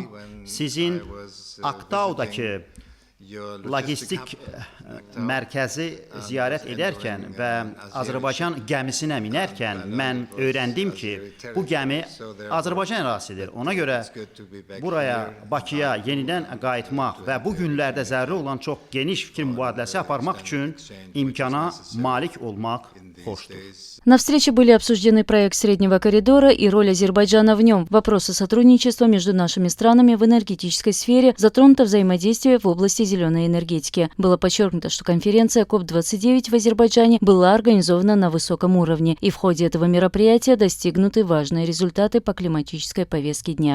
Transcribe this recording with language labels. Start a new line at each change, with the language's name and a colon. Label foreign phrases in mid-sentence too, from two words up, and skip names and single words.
Azerbaijani: Sizin Aktaudakı logistik mərkəzi ziyarət edərkən və Azərbaycan gəmisinə minərkən mən öyrəndim ki, bu gəmi Azərbaycan ərazisidir. Ona görə buraya, Bakıya yenidən qayıtmaq və bu günlərdə zəruri olan çox geniş fikir mübadiləsi aparmaq üçün imkana malik olmaq xoşdur.
Russian: На встрече были обсуждены проект Среднего коридора и роль Азербайджана в нем, вопросы сотрудничества между нашими странами в энергетической сфере, затронуто взаимодействие в области зеленой энергетики. Было подчеркнуто, что конференция КОП-29 в Азербайджане была организована на высоком уровне, и в ходе этого мероприятия достигнуты важные результаты по климатической повестке дня.